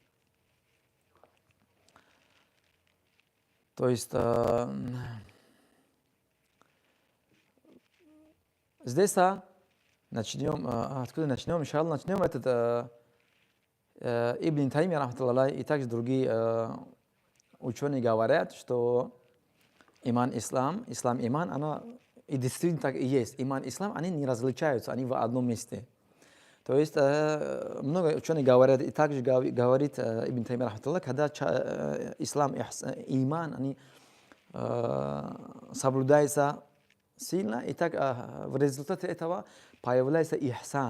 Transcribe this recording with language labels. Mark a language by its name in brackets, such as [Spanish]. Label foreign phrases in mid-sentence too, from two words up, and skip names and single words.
[Russian] То есть, здесь начнем, откуда начнем? Иншаллах, начнем этот Ибн Таймия, [Arabic] رحمة الله عليه, [Russian] и также другие ученые говорят, что иман, ислам, иман, она и действительно так и есть. Иман, ислам, они не различаются, они в одном месте. То есть много ученых говорят, и также говорит Ибн Таймия, рахматуллах, когда ислам, иман, они соблюдаются сильно, и так в результате этого появляется ихсан.